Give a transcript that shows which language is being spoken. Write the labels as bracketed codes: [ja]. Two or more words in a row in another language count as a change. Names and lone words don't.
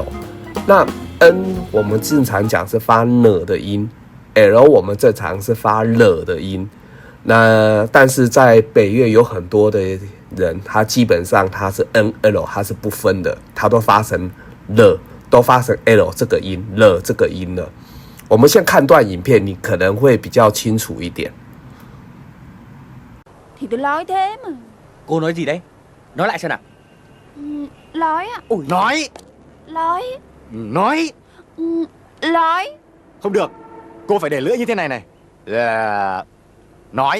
[zh] 那 n 我们正常讲是发 n 的音。L 我们正常是发了的音，但是在北越有很多的人，他基本上他是 N、L 他是不分的，他都发成了，都发成 L 这个音了这个音了。我們先看段影片，你可能會比較清楚一點。 [vi] Thì tôi nói thế mà. Cô nói gì đấy? Nói lại xem nào. Nói ạ. Ôi, nói. Nói. Nói. Không được. Cô phải để lưỡi như thế này này. Là... Nói.